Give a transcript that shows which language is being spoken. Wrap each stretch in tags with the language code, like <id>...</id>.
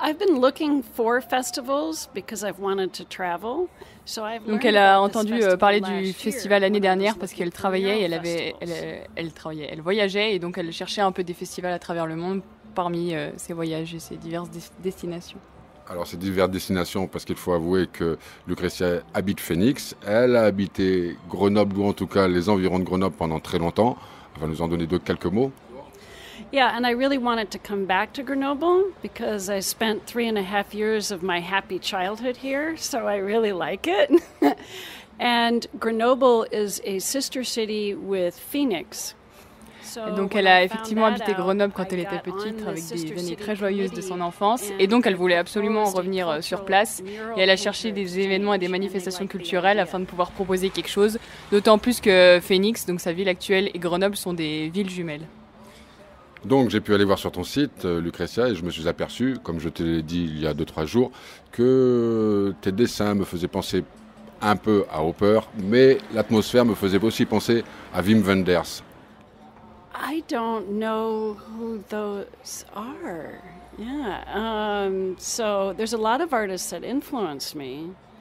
<fr>Donc elle a entendu parler du festival l'année dernière parce qu'elle travaillait et elle voyageait et donc elle cherchait un peu des festivals à travers le monde parmi ses voyages et ses diverses destinations. Alors ces diverses destinations, parce qu'il faut avouer que Lucrecia habite Phoenix, elle a habité Grenoble ou en tout cas les environs de Grenoble pendant très longtemps. Elle va nous en donner quelques mots.</fr> <en>Yeah, and I really wanted to come back to Grenoble because I spent 3.5 years of my happy childhood here, so I really like it. And Grenoble is a sister city with Phoenix.</en> <fr>Et donc elle a effectivement habité Grenoble quand elle était petite, avec des années très joyeuses de son enfance. Et donc elle voulait absolument revenir sur place. Et elle a cherché des événements et des manifestations culturelles afin de pouvoir proposer quelque chose. D'autant plus que Phoenix, donc sa ville actuelle, et Grenoble sont des villes jumelles. Donc j'ai pu aller voir sur ton site, Lucrecia, et je me suis aperçu, comme je te l'ai dit il y a 2-3 jours, que tes dessins me faisaient penser un peu à Hopper, mais l'atmosphère me faisait aussi penser à Wim Wenders.</fr> <en>I don't know who those are. Yeah. So there's a lot of artists that influence me.</en>